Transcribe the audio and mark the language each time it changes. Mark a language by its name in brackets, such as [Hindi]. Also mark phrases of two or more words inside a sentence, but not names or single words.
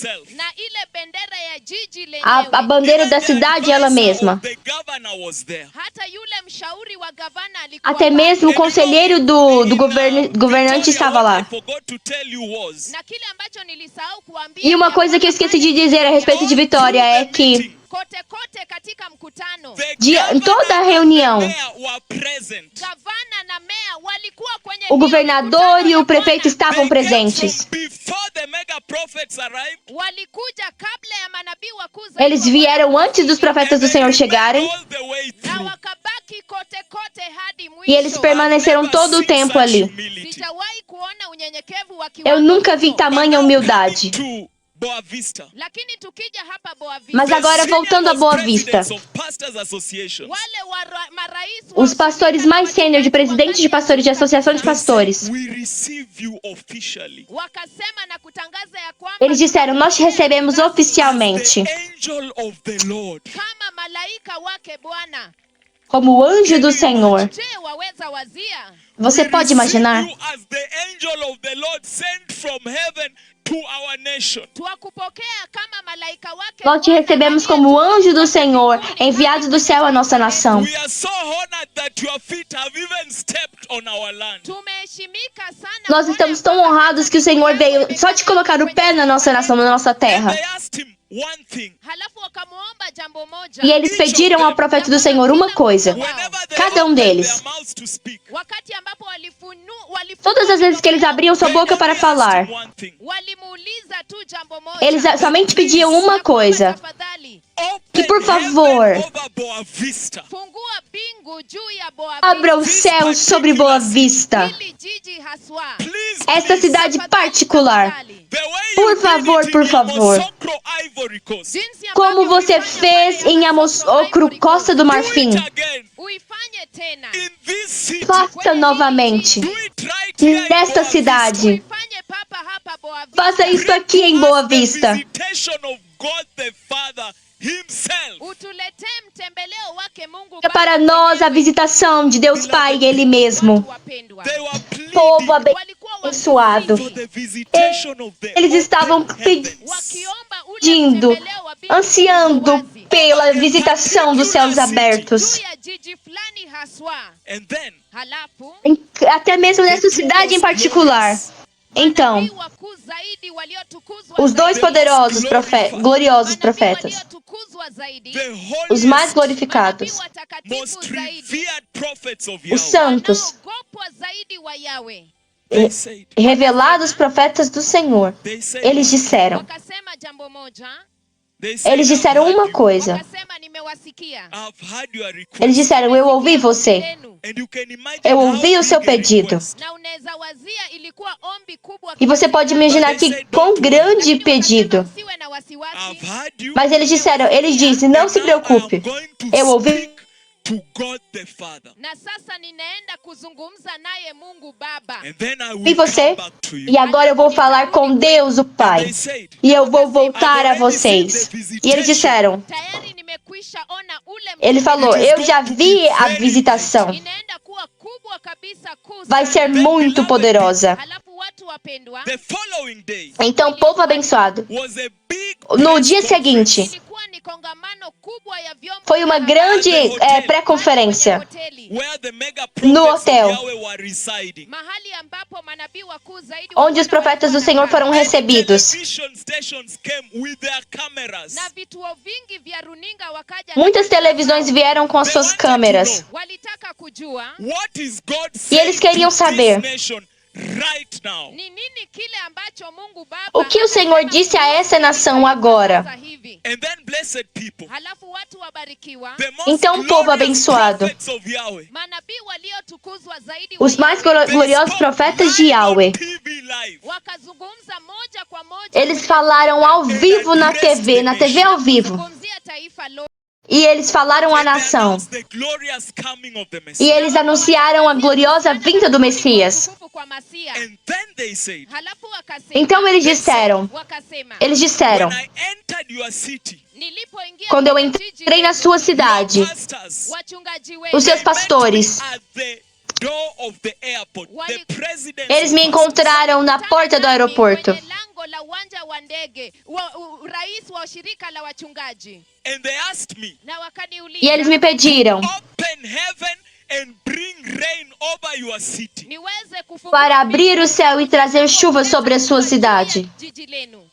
[Portuguese] A bandeira da cidade ela mesma. Até mesmo o conselheiro do governante estava lá. E uma coisa que eu esqueci de dizer a respeito de Vitória é que [Swahili] Kote kote katika mkutano. [Portuguese] Em toda a reunião, [Swahili] Gavana na meya walikuwa kwenye [Portuguese] o [Swahili] hiyo [Portuguese] governador [Swahili] mikutano [Portuguese] e [Swahili] ya [Portuguese] o prefeito [Swahili] Bwana. [Portuguese] estavam presentes. [Swahili] Walikuja kabla ya manabii wakuu zaidi [Portuguese] Eles [Swahili] wa Bwana [Portuguese] vieram antes dos profetas do Senhor chegarem [Swahili] na wakabaki kote kote hadi [Portuguese] e eles [Swahili] mwisho. [Portuguese] permaneceram todo o tempo ali. [Swahili] Sijawahi kuona unyenyekevu wa [Portuguese] Eu [Swahili] kiwango [Portuguese] nunca vi [Swahili] hicho. [Portuguese] tamanha humildade. [Swahili] Lakini tukija hapa Boa Vista, [Portuguese] Mas agora, voltando a Boa Vista, [Swahili] wale marais wa [Portuguese] os pastores mais sênior de presidentes de pastores de associação de pastores, [Swahili] wakasema na kutangaza ya kwamba [Portuguese] eles disseram: nós te recebemos oficialmente [Swahili] kama malaika wake Bwana. [Portuguese] como o anjo do Senhor. [Swahili] Je, waweza wazia? [Portuguese] Você pode imaginar? [Swahili] Tuwakupokea kama malaika wake [Portuguese] Nós te [Swahili] Bwana [Portuguese] recebemos como o anjo do Senhor, enviado do céu à nossa nação. [Swahili] Tumeheshimika sana. [Portuguese] Nós estamos tão honrados que o Senhor veio só de colocar o pé na nossa nação, na nossa terra. [Swahili] Halafu wakamuomba jambo moja. [Portuguese] E eles pediram ao profeta do Senhor uma coisa. Cada um deles. [Swahili] Wakati ambapo [Portuguese] Todas as vezes que eles abriam sua boca para falar, [Swahili] walimuuliza tu jambo moja. [Portuguese] eles somente pediam uma coisa. [Swahili] Tafadhali, [Portuguese] Que, por favor, [Swahili] fungua bingu juu ya Boa [Portuguese] abra o céu sobre Boa Vista. [Swahili] Hili jiji haswa. [Portuguese] Esta cidade particular. [Swahili] Tafadhali. [Portuguese] Por favor, por favor. [Swahili] Jinsi [Portuguese] Como [Swahili] ambavyo [Portuguese] você [Swahili] ulifanya [Portuguese] fez [Swahili] pale [Portuguese] em [Swahili] Yamasokro, [Portuguese] Amosocro, [Swahili] Ivory [Portuguese] Costa do Marfim. [Swahili] Uifanye tena. [Portuguese] Faça novamente. Nesta cidade. [Swahili] Uifanye papa hapa Boa Vista. [Portuguese] Faça isso aqui em Boa Vista. [Swahili] Utuletee mtembeleo wake Mungu [Portuguese] É para nós a visitação de Deus Pai, Ele mesmo. [Swahili] Baba wapendwa. [Portuguese] Povo [Swahili] Walikuwa [Portuguese] abençoado. Eles estavam [Swahili] wakiomba ule [Portuguese] pedindo, [Swahili] mtembeleo wa bingu [Portuguese] ansiando [Swahili] wazi. [Portuguese] pela visitação dos céus abertos. [Swahili] Juu ya jiji fulani haswa. Halafu [Portuguese] Até mesmo nessa cidade em particular. Então, [Swahili] manabii wakuu zaidi waliotukuzwa [Portuguese] os dois [Swahili] zaidi. [Portuguese] poderosos gloriosos [Swahili] Manabii [Portuguese] profetas, [Swahili] waliotukuzwa zaidi. [Portuguese] os mais [Swahili] Manabii [Portuguese] glorificados, [Swahili] watakatifu zaidi. [Portuguese] os santos, [Swahili] Wanaogopwa zaidi wa Yawe. [Portuguese] revelados profetas do Senhor, eles disseram. [Swahili] Wakasema jambo moja. [Portuguese] Eles disseram uma coisa. [Swahili] Wakasema nimewasikia. [Portuguese] Eles disseram: eu ouvi você. [Swahili] Lenu. [Portuguese] Eu ouvi o seu pedido. [Swahili] Na unaweza wazia ilikuwa ombi kubwa. [Portuguese] E você pode imaginar que quão grande pedido. [Swahili] Usiwe na wasiwasi. [Portuguese] Mas eles disseram, eles dizem: não se preocupe. Eu ouvi. [Swahili] Na sasa ninaenda kuzungumza naye Mungu Baba. [Portuguese] E você? E agora eu vou falar com Deus, o Pai. E eu vou voltar a vocês. E eles disseram, [Swahili] Tayari nimekwisha ona ule [Portuguese] ele falou: eu já vi a visitação. [Swahili] inaenda kuwa kubwa kabisa, kuu [Portuguese] Vai [Swahili] sana. [Portuguese] ser muito poderosa. [Swahili] Halafu watu wapendwa, [Portuguese] Então, povo abençoado, no dia seguinte, [Swahili] ilikuwa ni kongamano kubwa ya vyombo [Portuguese] foi uma [Swahili] vya [Portuguese] grande [Swahili] habari [Portuguese] pré-conferência [Swahili] hoteli, [Portuguese] no hotel, [Swahili] mahali ambapo manabii wakuu zaidi [Portuguese] onde os profetas do Senhor foram recebidos. [Swahili] na vituo vingi vya runinga wakaja. [Portuguese] Muitas televisões vieram com as suas câmeras. [Swahili] Walitaka kujua [Portuguese] E eles queriam saber [Swahili] ni nini kile ambacho Mungu Baba [Portuguese] o que o Senhor disse a essa nação agora. [Swahili] sasa hivi. Halafu watu wabarikiwa, [Portuguese] Então, povo abençoado, [Swahili] manabii waliotukuzwa zaidi [Portuguese] os mais gloriosos profetas de Yahweh, [Swahili] wakazungumza moja kwa moja. [Portuguese] eles falaram ao vivo na TV ao vivo. [Swahili] Kuzungumzia taifa lote. [Portuguese] E eles falaram à nação. E eles anunciaram a gloriosa vinda do Messias. [Swahili] Utukufu kwa Masia. Halafu wakasema, [Portuguese] Então eles disseram, [Swahili] nilipoingia [Portuguese] quando eu [Swahili] kwenye jiji [Portuguese] entrei na sua cidade, [Swahili] wachungaji wetu [Portuguese] os seus pastores, eles me encontraram na porta do aeroporto. [Swahili] kwenye lango la uwanja wa ndege, rais wa shirika la wachungaji, na wakaniuliza [Portuguese] E eles me pediram [Swahili] niweze kufungua [Portuguese] para abrir o céu e trazer chuva sobre a sua cidade.